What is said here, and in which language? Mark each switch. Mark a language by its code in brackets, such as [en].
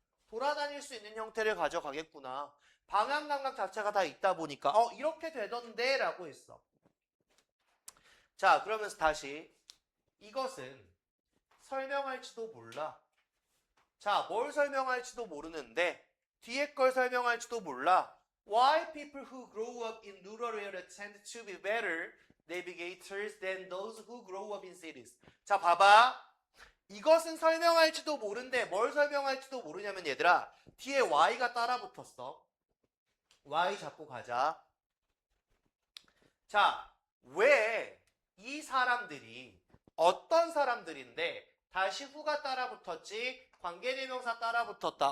[ko] 돌아다닐 수 있는 형태를 가져가겠구나. 방향 감각 자체가 다 있다 보니까 이렇게 되던데 라고 했어. 자, 그러면서 다시 이것은 설명할지도 몰라. 자, 뭘 설명할지도 모르는데 뒤에 걸 설명할지도 몰라. [en] Why people who grow up in rural areas tend to be better navigators than those who grow up in cities. [ko] 자, 봐봐. 이것은 설명할지도 모른데 뭘 설명할지도 모르냐면 얘들아, 뒤에 Y가 따라 붙었어. Y 잡고 가자. 자, 왜 이 사람들이 어떤 사람들인데 다시 who가 따라 붙었지 관계대명사 따라 붙었다.